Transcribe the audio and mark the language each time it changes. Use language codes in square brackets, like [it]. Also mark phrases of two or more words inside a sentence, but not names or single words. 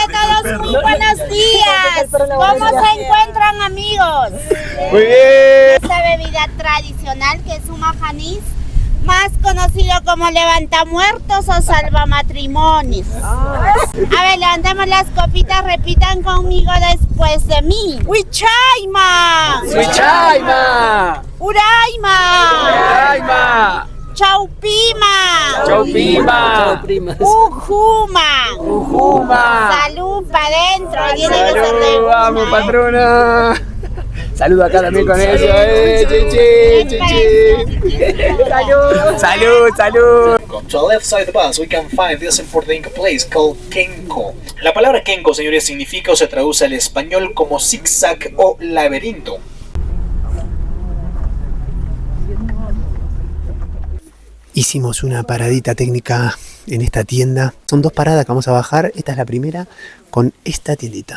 [es] ante todos, muy buenos días. ¿Cómo se encuentran, amigos? Muy bien. Esta bebida tradicional que es un majanís, más conocido como levantamuertos o salvamatrimonios. A ver, levantemos las copitas, repitan conmigo después de mí. ¡Huichaima! ¡Huichaima! ¡Uraima! ¡Huichaima! ¡Chaupima! ¡Chaupima! ¡Ujuma! ¡Ujuma! ¡Salud para adentro! Tiene que ser de ¡Salud! Ujuma, ¡Vamos, patrona! Saludo acá también con eso, chichi, chichi. Salud, salud, salud. [en] To the left side of the bus, we can find this important place called Kenko. [es] La palabra Kenko, señores, significa o se traduce al español como zigzag o laberinto. Hicimos una paradita técnica en esta tienda. Son 2 paradas que vamos a bajar. Esta es la primera con esta tiendita.